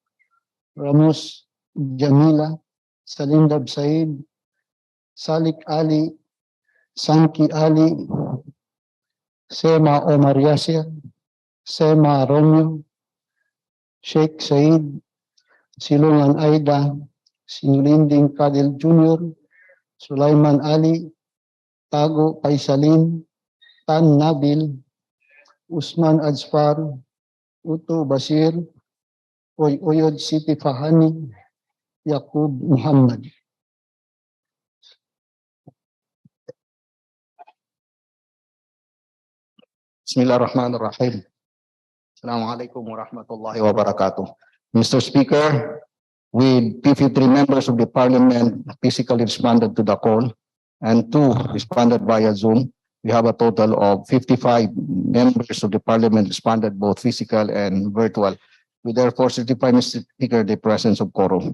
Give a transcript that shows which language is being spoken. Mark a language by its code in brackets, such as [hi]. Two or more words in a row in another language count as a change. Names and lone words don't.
[en] Ramos Jamila, Salindab Said, Salik Ali, Sanki Ali, Sema Omar Yasir, Sema Romeo, Sheikh Said, Silungan Aida, Sinulinding Kadil Jr., Sulaiman Ali, Tago Paisalin, Tan Nabil, Usman Azfar, Uto Basir, Oyod Siti Fahani, Yaqub Muhammad. [ar] بسم الله الرحمن الرحيم. السلام عليكم ورحمة الله وبركاته. [en] Mr. Speaker, with 53 members of the Parliament physically responded to the call and 2 responded via Zoom, we have a total of 55 members of the Parliament responded both physical and virtual. We therefore certify, Mr. Speaker, the presence of quorum.